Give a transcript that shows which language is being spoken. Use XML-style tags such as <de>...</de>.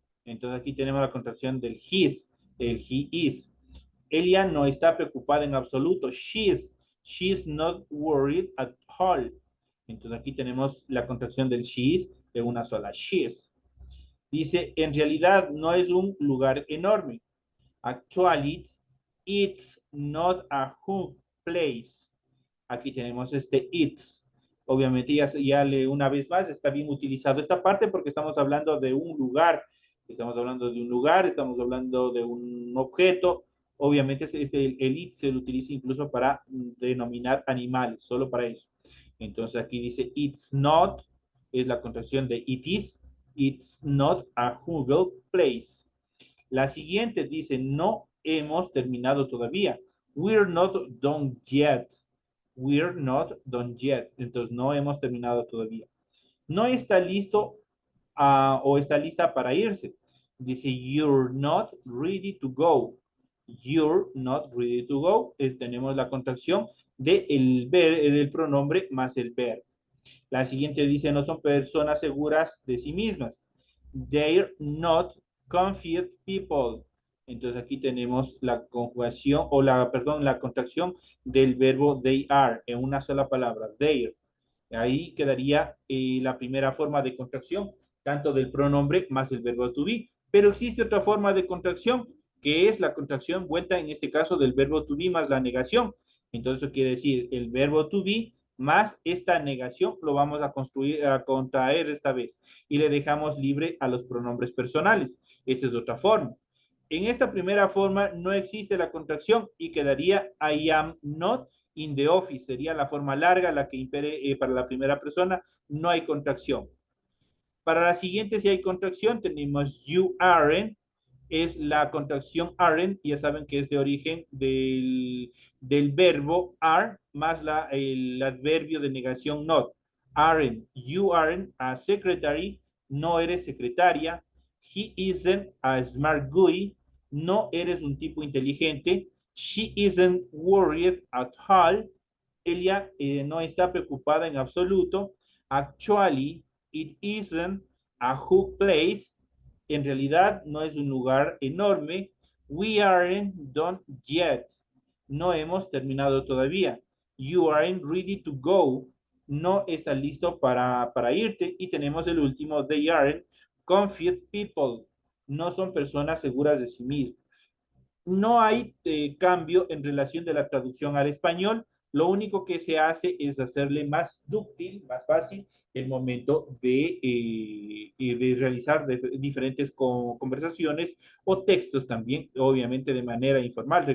<es>Entonces aquí tenemos la contracción del his, el he is. Ella no está preocupada en absoluto.</es> <en>She's not worried at all.</en> <es>Entonces aquí tenemos la contracción del she is de una sola. She's. Dice, en realidad no es un lugar enorme.</es> <en>Actually, it's not a huge place.</en> <es>Aquí tenemos este it's. Obviamente una vez más está bien utilizado esta parte porque estamos hablando de un lugar. Estamos hablando de un lugar, estamos hablando de un objeto. Obviamente el it se lo utiliza incluso para denominar animales, solo para eso. Entonces aquí dice it's not, es la contracción de it is.</es> <en>It's not a Google place.</en> <es>La siguiente dice no hemos terminado todavía.</es> <en>We're not done yet. We're not done yet.</en> <es>Entonces no hemos terminado todavía. No está listo o está lista para irse.</es> <en>Dice, you're not ready to go. You're not ready to go.</en> <es>Tenemos la contracción del pronombre más el verbo. La siguiente dice, no son personas seguras de sí mismas.</es> <en>They're not confident people.</en> <es>Entonces aquí tenemos la conjugación, la contracción del verbo they are en una sola palabra, they're. Ahí quedaría la primera forma de contracción, tanto del pronombre más el verbo to be. Pero existe otra forma de contracción, que es la contracción vuelta, en este caso, del verbo to be más la negación. Entonces, eso quiere decir el verbo to be más esta negación lo vamos a contraer esta vez. Y le dejamos libre a los pronombres personales. Esta es otra forma. En esta primera forma no existe la contracción y quedaría</es> <en>I am not In the office</en> <es>sería la forma larga, la que impere para la primera persona, no hay contracción. Para la siguiente, si hay contracción, tenemos you aren't, es la contracción aren't, ya saben que es de origen del verbo are más el adverbio de negación not.</es> <en>Aren't, you aren't a secretary,</en> <es>no eres secretaria.</es> <en>He isn't a smart guy,</en> <es>no eres un tipo inteligente.</es> <en>She isn't worried at all,</en> <es>ella no está preocupada en absoluto.</es> <en>Actually, it isn't a who place.</en> <es>En realidad no es un lugar enorme.</es> <en>We aren't done yet.</en> <es>No hemos terminado todavía.</es> <en>You aren't ready to go.</en> <es>No está listo para irte. Y tenemos el último.</es> <en>They aren't confident people.</en> <es>No son personas seguras de sí mismos. No hay cambio en relación de la traducción al español. Lo único que se hace es hacerle más dúctil, más fácil el momento de realizar diferentes conversaciones o textos también, obviamente de manera informal.</es>